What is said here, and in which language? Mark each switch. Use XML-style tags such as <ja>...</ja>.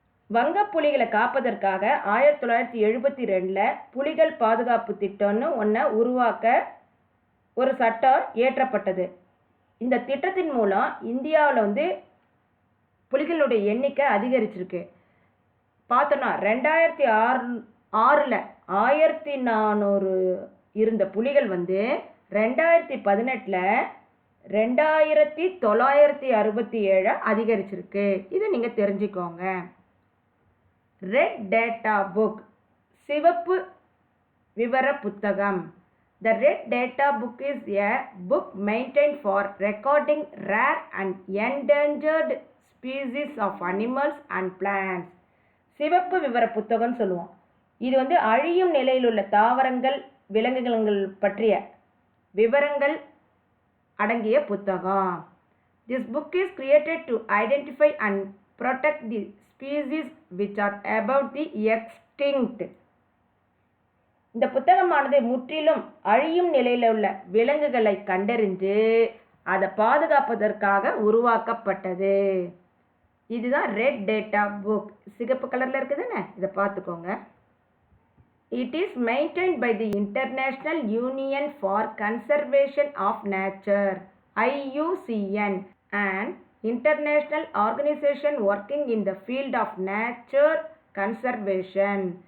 <ta>வங்க புலிகளை காப்பதற்காக 1972 புலிகள் பாதுகாப்பு திட்டம்னு ஒன்றை உருவாக்க ஒரு சட்டம் இயற்றப்பட்டது. இந்த திட்டத்தின் மூலம் இந்தியாவில் வந்து புலிகளுடைய எண்ணிக்கை அதிகரிச்சிருக்கு. பார்த்தோன்னா 2006 1400 இருந்த புலிகள் வந்து 2018 2967 அதிகரிச்சிருக்கு. இதை நீங்கள் தெரிஞ்சுக்கோங்க. ரெட் டேட்டா புக், சிவப்பு விவர புத்தகம்.</ta> <en>The Red Data Book is a book maintained for recording rare and endangered species of animals and plants.</en> <ta>சிவப்பு விவர புத்தகம்னு சொல்லுவோம். இது வந்து அழியும் நிலையில் உள்ள தாவரங்கள், விலங்குகள் பற்றிய விவரங்கள் அடங்கிய புத்தகம்.</ta> <en>This book is created to identify and protect the species which are about the extinct.</en> <ta>இந்த புத்தகமானது முற்றிலும் அழியும் நிலையில் உள்ள விலங்குகளை கண்டறிந்து அதை பாதுகாப்பதற்காக உருவாக்கப்பட்டது. இதுதான் ரெட் டேட்டா புக். சிகப்பு கலரில் இருக்குதுன்னு இதை பார்த்துக்கோங்க.</ta> <en>It is maintained by the international union for conservation of nature, IUCN, and international organization working in the field of nature conservation.</en>